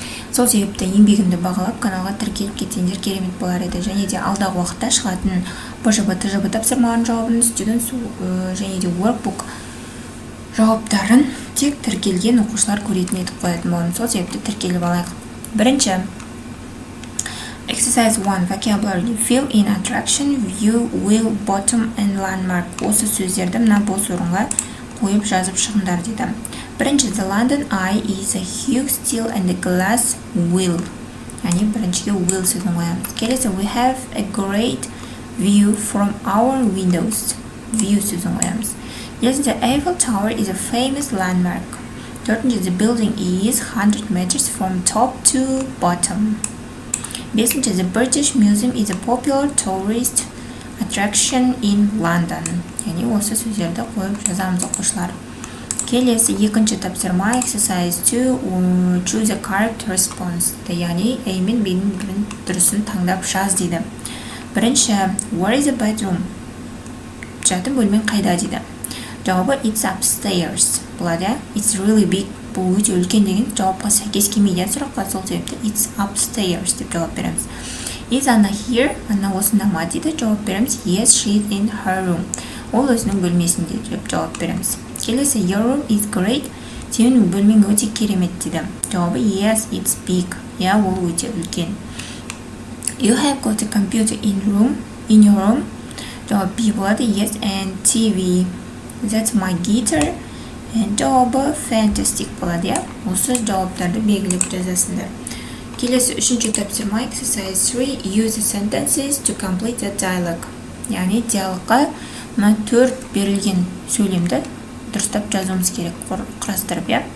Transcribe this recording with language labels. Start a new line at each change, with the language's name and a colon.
Kazakh: Сол себепті еңбегімді бағалап каналға тіркеліп кетсеңдер керемет болар еді. Және де алдағы уақытта шығатын БЖБ, ТЖБ тапсырмалардың жауабын, студент және де WORKBOOK жауаптарын тек тіркелген оқушылар көретін етіп қоятын боламын. Сол себепті тіркеліп алайық. Бірінші Exercise 1.
English: Vocabulary. Fill in attraction, view, will, bottom, and landmark.
Kazakh: Осы сөздерді мына бос орынға қойып жазып шығыңдар дейді. Бірінші,
English: the London Eye is a huge steel and a glass wheel.
Kazakh: Яғни біріншіге will сөзін қоямыз. Келесі,
English: we have a great view from our windows.
Kazakh: View сөзін қоямыз.
English: Yes, the Eiffel Tower is a famous landmark.
Kazakh: Төртінші,
English: the building is 100 meters from top to bottom.
Kazakh: Бесінші,
English: the British Museum is a popular tourist attraction in London.
Kazakh: Яғни осы сөздерді қойып жазамыз оқушылар. Келесі екінші тапсырма
English: exercise 2 choose a correct response.
Kazakh: Яғни A мен B'нің бірін дұрысын таңдап жаз дейді. Бірінші,
English: where is the bedroom?
Kazakh: Жатын бөлмен қайда дейді. Жауабы
English: it's upstairs.
Kazakh: Болады,
English: it's really big.
Kazakh: Бұл өте үлкен деген жауапқа сәйкес келмейді сұраққа, сол себепті
English: it's upstairs
Kazakh: деп жауап береміз.
English: Is Anna here?
Kazakh: Анна осында ма дейді, жауап береміз.
English: Yes, she's in her room.
Kazakh: Ол өзінің бөлмесінде деп жауап береміз. Келесі,
English: your room is great.
Kazakh: Сенің бөлмең өте керемет дейді. Жауабы
English: yes, it's big.
Kazakh: Я, ол өте үлкен.
English: You have got a computer in your room.
Kazakh: Жауап B болады.
English: Yes, and TV. That's my guitar.
Kazakh: Жауабы fantastic болады. Осы жауаптарды белгілеп жазасыңдар. Келесі үшінші тапсырма
English: exercise 3 use the sentences to complete the dialogue.
Kazakh: Яғни диалогқа мына 4 берілген сөйлемді дұрыстап жазуымыз керек, құрастырып.